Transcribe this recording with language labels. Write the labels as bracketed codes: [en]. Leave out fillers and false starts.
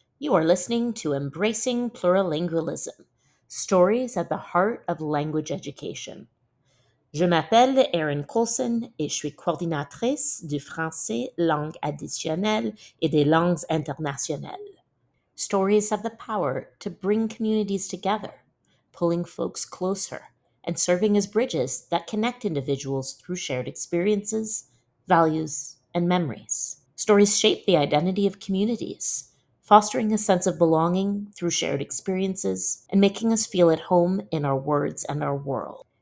[en] You are listening to Embracing Plurilingualism, Stories at the Heart of Language Education. [fr] Je m'appelle Erin Coulson et je suis coordinatrice du français langue additionnelle et des langues internationales. [en] Stories have the power to bring communities together, pulling folks closer, and serving as bridges that connect individuals through shared experiences, values, and memories. Stories shape the identity of communities, fostering a sense of belonging through shared experiences and making us feel at home in our words and our world.